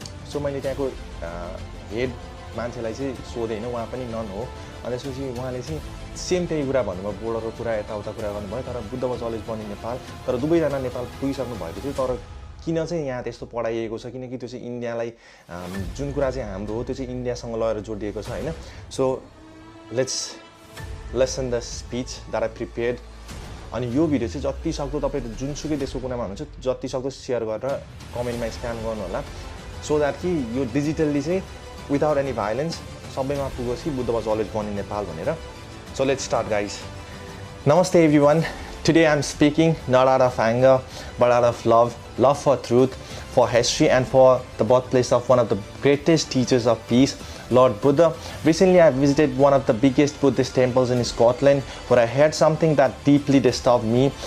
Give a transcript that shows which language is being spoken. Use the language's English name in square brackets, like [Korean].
[Nepali] So मैले त्यहाँको head मान्छेलाई चाहिँ सोधेँ होइन, उहाँ पनि नन हो। अनि त्यसपछि उहाँले चाहिँ सेम त्यही कुरा भन्नुभयो, बोर्डरको कुरा यताउता कुरा गर्नुभयो। तर Buddha [English] was always born in [Nepali] Nepal, तर दुवैजना नेपाल पुगिसक्नु भएको थियो। तर किन चाहिँ यहाँ त्यस्तो पढाइएको छ, किनकि त्यो चाहिँ इन्डियालाई जुन कुरा चाहिँ हाम्रो हो त्यो चाहिँ इन्डियासँग लगेर जोडिएको छ होइन। [English] So let's listen the speech that I prepared. [Nepali] अनि यो भिडियो चाहिँ जति सक्दो तपाईँ जुनसुकै देशको कुनामा हुनुहुन्छ जति सक्दो सेयर गरेर कमेन्टमा स्क्यान गर्नु होला, [English] so that [Nepali] कि यो डिजिटल्ली चाहिँ [English] without any violence [Nepali] सबैमा पुगोस् कि Buddha [English] was always born in [Nepali] Nepal भनेर। [English] So let's start guys. Namaste everyone. Today I'm speaking not out of anger but out of love for truth, for history and for the birthplace of one of the greatest teachers of peace, Lord Buddha. Recently I visited one of the biggest Buddhist temples in Scotland where I heard something that deeply disturbed me.